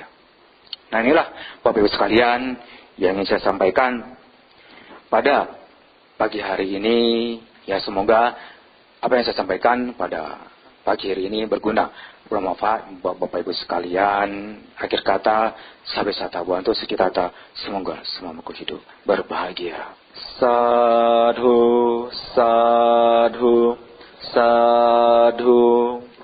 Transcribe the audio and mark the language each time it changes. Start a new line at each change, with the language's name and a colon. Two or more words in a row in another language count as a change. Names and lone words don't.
Indonesian: Nah inilah Bapak Ibu sekalian yang ingin saya sampaikan pada pagi hari ini. Ya semoga apa yang saya sampaikan pada pagi hari ini berguna, bermanfaat buat Bapak Ibu sekalian. Akhir kata,
Pali: sabe sata bantu sekitar
Indonesian: semoga semua makhluk hidup berbahagia.
Pali: Sadhu, sadhu, sadhu.